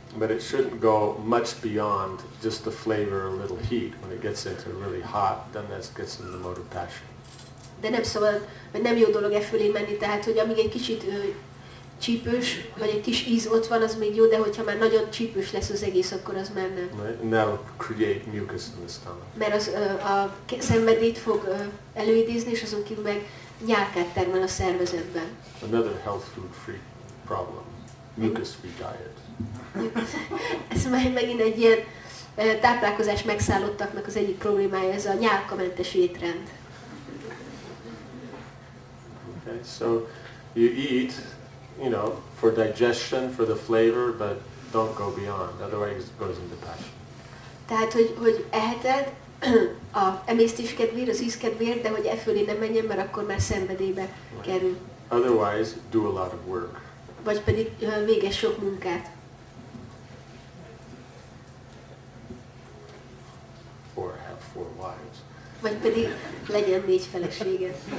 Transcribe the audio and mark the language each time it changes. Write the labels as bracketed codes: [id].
[en] But it shouldn't go much beyond just the flavor, a little heat. When it gets into really hot, then that gets into the mode of passion. [hu] De nem szabad, vagy nem jó dolog e fölé menni, tehát hogy amíg egy kicsit csípős, vagy egy kis íz ott van, az még jó, de hogyha már nagyon csípős lesz az egész, akkor az már nem. [en] Right? And that will create mucus in the stomach. [hu] Mert az a szenvedélyt fog előidézni, és azon kívül meg nyálkát termel a szervezetben. [en] Another health food free problem. Mucus free diet. [hu] Ez megint egy ilyen táplálkozás megszállottaknak az egyik problémája, ez a nyálkamentes étrend. [en] Okay, so you eat, you know, for digestion, for the flavor, but don't go beyond. Otherwise it goes into passion. [hu] Tehát, hogy eheted a emésztés kedvéért, az íz kedvéért, de hogy e fölé nem menjen, mert akkor már szenvedélybe kerül. [en] Otherwise, do a lot of work. [hu] Vagy pedig végez sok munkát. [en] Or have 4 wives. [hu] Vagy pedig legyen 4 feleséged.